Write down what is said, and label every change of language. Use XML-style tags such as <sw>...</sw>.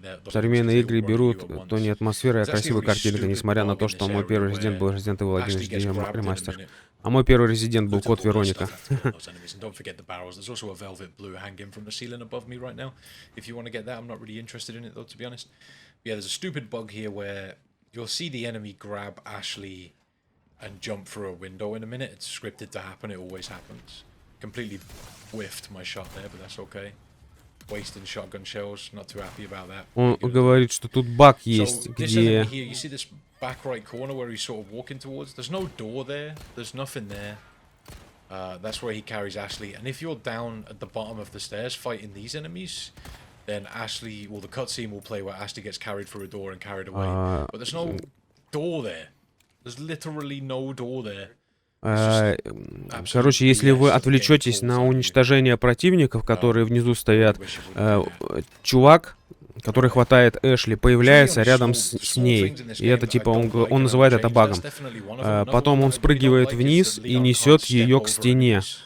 <ru>Современные игры берут то не атмосфера, а красивая картинка, несмотря на то, что мой первый резидент был Resident Evil 1 HD ремастер. А мой первый резидент был Код Вероника.</ru> <en>You'll see the enemy grab Ashley and jump through a window in a minute. It's scripted to happen, it always happens. Completely whiffed my shot there, but that's okay. Wasting shotgun shells, not too happy about that.</en> <ru>Он говорит, что тут баг есть, где...</ru> <en>You see this back right corner where he's sort of walking towards? There's no door there, there's nothing there. That's where he carries Ashley. And if you're down at the bottom of the stairs fighting these enemies, then Ashley, well, the cutscene will play where Ashley gets carried through a door and carried away. But there's no door there. There's literally no door there.</en> <ru>Короче, если вы отвлечетесь на уничтожение противников, которые внизу стоят, чувак, который хватает Эшли, появляется рядом с ней. И это типа, он называет это багом. Потом он спрыгивает вниз и несет ее к стене.</ru>